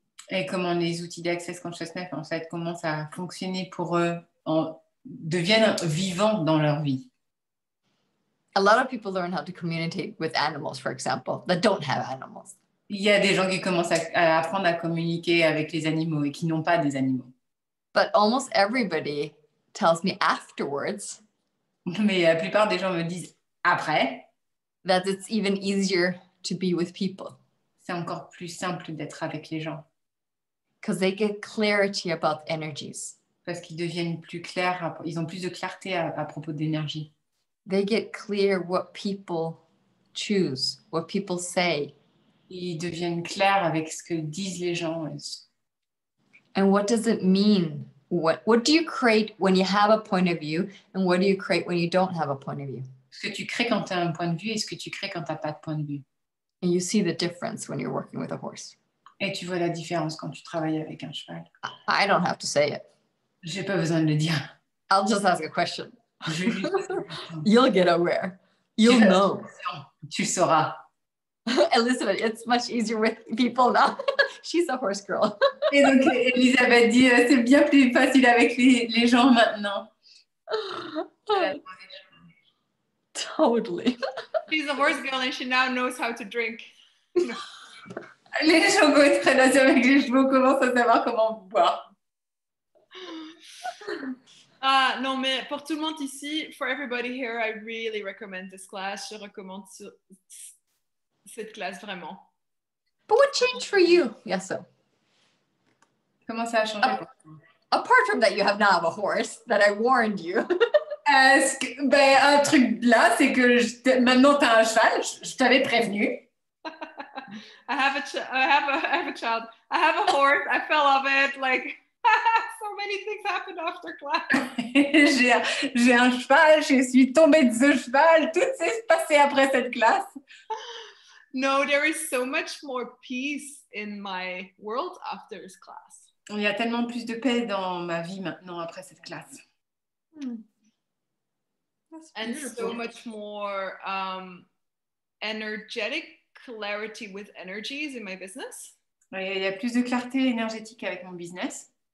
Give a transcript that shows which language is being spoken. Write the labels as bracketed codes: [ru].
[fr] Et comment les outils d'Access Consciousness, en fait, commencent à fonctionner pour eux, deviennent vivants dans leur vie. [en] A lot of people learn how to communicate with animals, for example, that don't have animals. [fr] Il y a des gens qui commencent à apprendre à communiquer avec les animaux et qui n'ont pas des animaux. [en] But almost everybody tells me afterwards [fr] Mais la plupart des gens me disent après, [en] that it's even easier to be with people [fr] c'est encore plus simple d'être avec les gens [en] because they get clarity about energies. [fr] parce qu'ils deviennent plus clairs, ils ont plus de clarté à propos d'énergie. [en] They get clear what people choose, what people say, [fr] Ils deviennent clairs avec ce que disent les gens. [en] and what does it mean? What do you create when you have a point of view, and what do you create when you don't have a point of view? [fr] Ce que tu crées quand tu as un point de vue et ce que tu crées quand tu n'as pas de point de vue. [en] And you see the difference when you're working with a horse. [fr] Et tu vois la différence quand tu travailles avec un cheval. [en] I don't have to say it. [fr] J'ai pas besoin de le dire. [en] I'll just ask a question. [fr] Je vais juste- [en] You'll get aware. You'll know. [fr] Tu sauras. [en] Elizabeth, it's much easier with people now. She's a horse girl. [fr] Et donc, Elisabeth dit, c'est bien plus facile avec les gens maintenant. [en] Totally. She's a horse girl and she now knows how to drink. [fr] Les gens qui ont une relation avec les chevaux commencent à savoir comment boire. Non, mais pour tout le monde ici, [en] for everybody here, I really recommend this class. [fr] Je recommande cette classe vraiment. [en] But what changed for you? Yes, so. [fr] Comment ça a changé pour toi? [en] Apart from that, you have now a horse that I warned you. [fr] Un truc là, c'est que maintenant tu as un cheval, je t'avais prévenu. [en] I have a child. I have a horse. I fell off it. Like, so many things happened after class. [fr] J'ai un cheval, je suis tombée de ce cheval, tout s'est passé après cette classe. [en] No, there is so much more peace in my world after this class. [fr] Il y a tellement plus de paix dans ma vie maintenant après cette classe. [en] And so much more energetic clarity with energies in my business. [fr] Il y a plus de clarté énergétique avec mon business.